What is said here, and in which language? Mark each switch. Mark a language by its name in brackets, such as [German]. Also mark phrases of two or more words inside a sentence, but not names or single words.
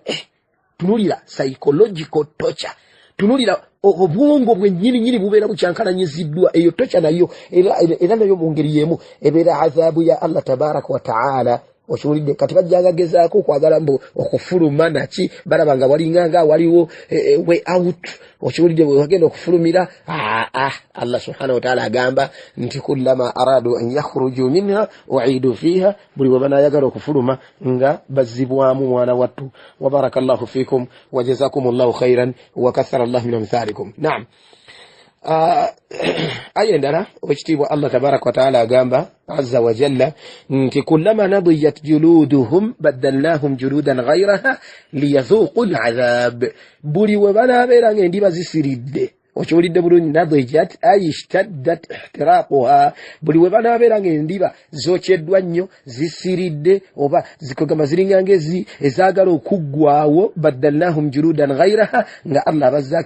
[Ganda] Tunulira [English] psychological torture. [Ganda] Tunulira obwongo bwennyini bubeera bukyankalanyiziddwa. Eyo tocha nayo era nayo mu ngeri y'emu ebeera adhabu ya Allah [Arabic] تبارك وتعالى [Ganda] okiwulidde kati bajjanga gezaako okwagala mbu okufuluma naki balabanga walinganga waliwo [English] way out [Ganda] okiwulidde bwe wagenda okufulumira Allah [Arabic] سبحانه وتعالى [Ganda] agamba nti [Arabic] كلما أرادوا أن يخرجوا منها أعيدوا فيها [Ganda] buli bwe banayagala okufuluma nga bazibwamu mwana wattu [Arabic] وبارك الله فيكم وجزاكم الله خيرا وكثر الله من أمثالكم نعم [Ganda] ayendala wekitiibwa Allah [Arabic] تبارك وتعالى [Ganda] agamba [Arabic] عز وجل [Ganda] nti [Arabic] كلما نضجت جلودهم بدلناهم جلودا غيرها ليذوقوا العذاب [Ganda] buli we banabeera ng'endiba zisiridde okiwulidde bulungi [Arabic] نضجت أي اشتد احتراقها [Ganda] buli we banabeera ng'endiba zokyeddwa nnyo zisiridde oba zikogama ziringanga ezaagala okuggwawo [Arabic] بدلناهم جلودا غيرها [Ganda] nga Allah abazzaako